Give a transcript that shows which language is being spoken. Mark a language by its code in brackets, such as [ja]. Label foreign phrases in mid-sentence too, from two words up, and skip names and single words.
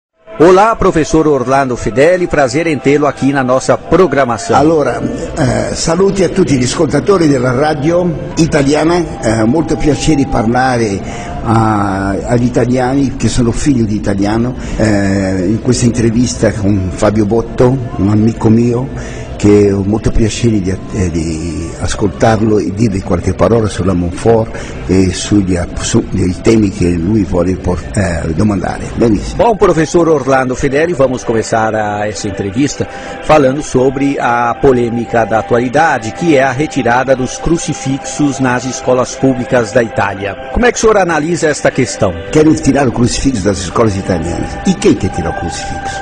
[pt] Olá, professor Orlando Fedeli, prazer em tê-lo aqui na nossa programação. [it] Allora, saluti a tutti gli ascoltatori della radio italiana, molto piacere parlare agli italiani che sono figlio di italiano, in questa intervista con Fabio Botto, un amico mio, che ho molto piacere di ascoltarlo e dirgli qualche parola sulla Monfort e sui temi che lui vuole domandare. Benissimo. [pt] Bom, professor Orlando Fedeli, vamos começar essa entrevista falando sobre a polêmica da atualidade, que é a retirada dos crucifixos nas escolas públicas da Itália. Como é que o senhor analisa esta questão? Querem tirar o crucifixo das escolas italianas. E quem quer tirar o crucifixo?